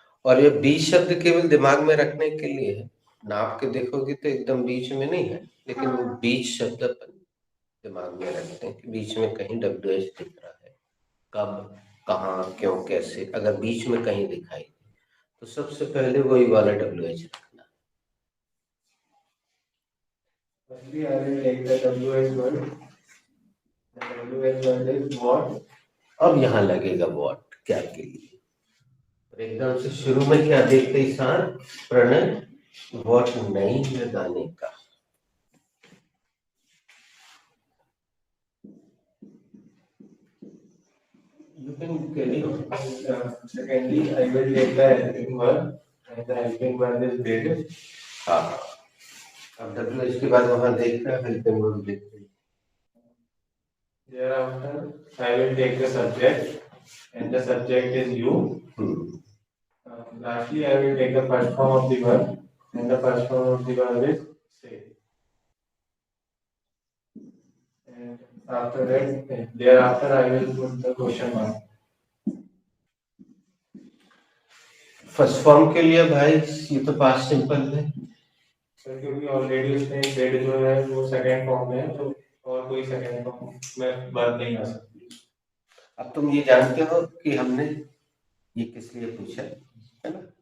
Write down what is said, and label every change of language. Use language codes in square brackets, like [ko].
[hi] और ये बीच शब्द केवल दिमाग में रखने के लिए है, नाप के देखोगे तो एकदम बीच में नहीं है, लेकिन वो बीच शब्द अपन दिमाग में रखते हैं कि बीच में कहीं WH दिख रहा है। कब, कहाँ, क्यों, कैसे, अगर बीच में कहीं दिखाई दे तो सबसे पहले वही वाला WH रखना। [en] Firstly, I will take the WH word. The WH word is what. [hi] अब यहाँ लगेगा what, क्या के लिए। और एकदम से शुरू में क्या देखते ही साथ प्रणय, what नहीं लगाने का। [en] You can carry on. Secondly, I will take the helping verb, and the helping verb is did. [hi] हाँ, अब WH के बाद वहाँ देख रहे हैं, हेल्पिंग वर्ब देख रहे हैं। [en] Thereafter, I will take the subject, and the subject is you. Lastly, I will take the first form of the verb, and the first form of the verb is say. And after that, thereafter, I will put the question mark. [hi] First form के लिए भाई ये तो past simple है। Sir क्योंकि already उसमें dead जो है वो सेकंड फॉर्म में है, तो और कोई सेकंड फॉर्म में वर्ब नहीं आ सकती। अब तुम ये जानते हो कि हमने ये किस लिए पूछा है ना?